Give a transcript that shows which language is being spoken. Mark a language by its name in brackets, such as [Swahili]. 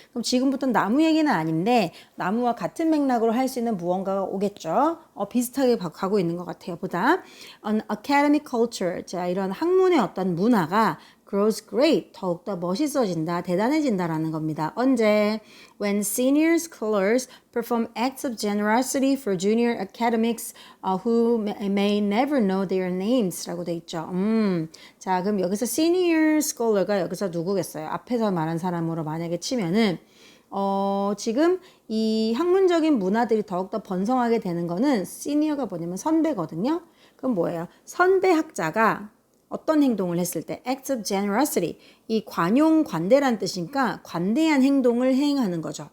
[Korean] 그럼 지금부터는 나무 얘기는 아닌데 나무와 같은 맥락으로 할 수 있는 무언가가 오겠죠. 비슷하게 가고 있는 것 같아요. 보다 [English] An academic culture, [Korean] 자, 이런 학문의 어떤 문화가 [English] grows great, [Korean] 더욱더 멋있어진다, 대단해진다라는 겁니다. 언제? [English] When senior scholars perform acts of generosity for junior academics who may never know their names [Korean] 라고 돼 있죠. 자, 그럼 여기서 senior scholar가 여기서 누구겠어요? 앞에서 말한 사람으로 만약에 치면은 지금 이 학문적인 문화들이 더욱더 번성하게 되는 거는 시니어가 뭐냐면 선배거든요. 그럼 뭐예요? 선배 학자가 어떤 행동을 했을 때 [English] acts of generosity, [Korean] 이 관용 관대란 뜻이니까 관대한 행동을 행하는 거죠.